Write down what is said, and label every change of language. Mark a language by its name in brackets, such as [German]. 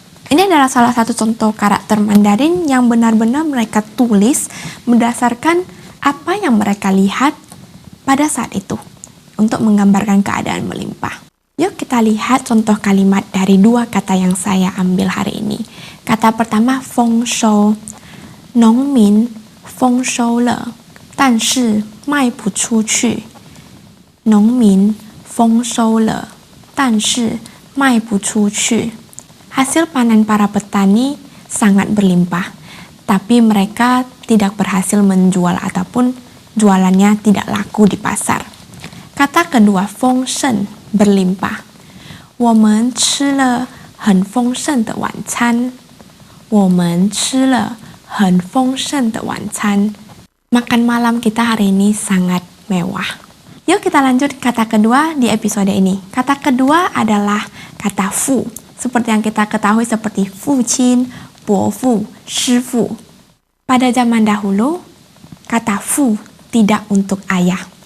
[Indonesian] Ini adalah salah satu contoh karakter Mandarin yang benar-benar mereka tulis berdasarkan apa yang mereka lihat pada saat itu untuk menggambarkan keadaan melimpah. Yuk kita lihat contoh kalimat dari 2 kata yang saya ambil hari ini. Kata pertama [Chinese] feng shou, nongmin feng shou le, 但是卖不出去. 农民丰收了，但是卖不出去. [Indonesian] Hasil panen para petani sangat berlimpah, tapi mereka tidak berhasil menjual ataupun jualannya tidak laku di pasar. Kata kedua, 丰盛, berlimpah. [Chinese] 我们吃了很丰盛的晚餐。我们吃了很丰盛的晚餐。 [Indonesian] Makan malam kita hari ini sangat mewah. Yuk kita lanjut kata kedua di episode ini. Kata kedua adalah kata fu. Seperti yang kita ketahui seperti fuqin, bofu, shifu. Pada zaman dahulu, kata fu tidak untuk ayah.